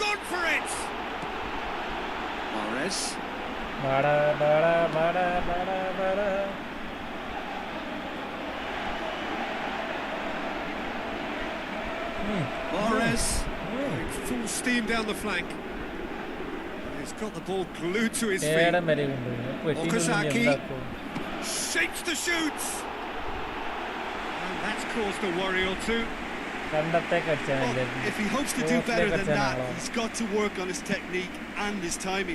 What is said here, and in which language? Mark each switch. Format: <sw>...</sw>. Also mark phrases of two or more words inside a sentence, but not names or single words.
<en>for it. Mahrez. Bada, bada, bada, bada, bada. Mahrez. Full steam down the flank. He's got the ball glued to his feet. Okazaki shapes the shoots. And that's caused a worry or two. Well, if he hopes to do better than that, he's got to work on his technique and his timing.</en>